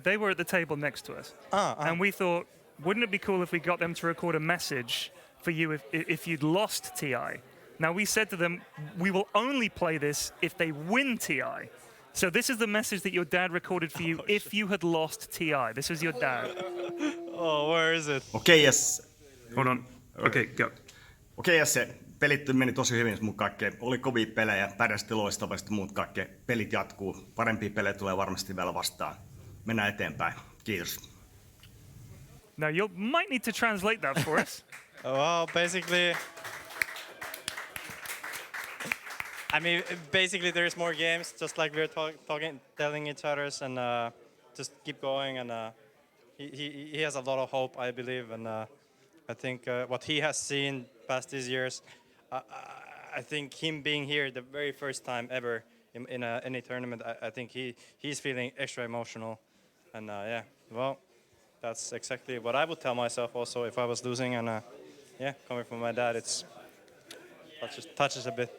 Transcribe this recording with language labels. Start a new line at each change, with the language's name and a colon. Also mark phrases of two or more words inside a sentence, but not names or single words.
English: They were at the table next to us. And we thought, wouldn't it be cool if we got them to record a message for you if you'd lost TI? Now, we said to them, we will only play this if they win TI. So this is the message that your dad recorded for you if you had lost TI. This is your dad. Oh, where is it? Okei, yes. Hold on. Okay, go. Okei, Jesse.
Finnish: Pelit meni tosi hyvin, mutta kaikkea. Oli kovia pelejä, pärjästi loistavasti, muut kaikkea. Pelit jatkuu. Parempia pelejä tulee varmasti vielä vastaan. Mennään eteenpäin. Kiitos.
English: Now, you might need to translate that for us. Well, basically, I mean, basically there's more games, just like we're talking, telling each others, and just keep going. And he has a lot of hope, I believe, and I think what he has seen past these years, I think him being here the very first time ever in any tournament, I think he's feeling extra emotional, and yeah, well, that's exactly what I would tell myself also if I was losing, and yeah, coming from my dad, it's touches a bit.